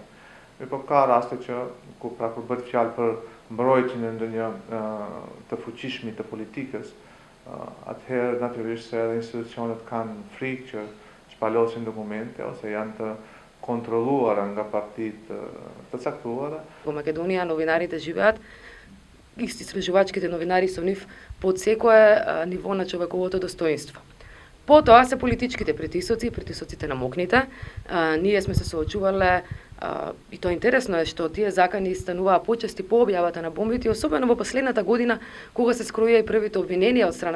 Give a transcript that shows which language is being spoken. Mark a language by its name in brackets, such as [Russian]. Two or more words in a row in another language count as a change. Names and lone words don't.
[Albanian] Po ka raste që kur bëhet fjalë për mbrojtjen e ndonjë të fuqishmit të politikës, atëherë natyrisht se edhe institucionet kanë frikë që shpalosin dokumente ose janë të kontrolluara nga partitë të caktuara. [Macedonian] Во Македонија новинарите живеат, истражувачките новинари со нив под секое ниво на човековото достоинство. Потоа се политичките притисоци, притисоците на мокните. Ние сме се соочувале, и тоа интересно е што тие закани стануваа почести по објавата на бомбите, особено во последната година, кога се скроија и првите обвиненија од страна на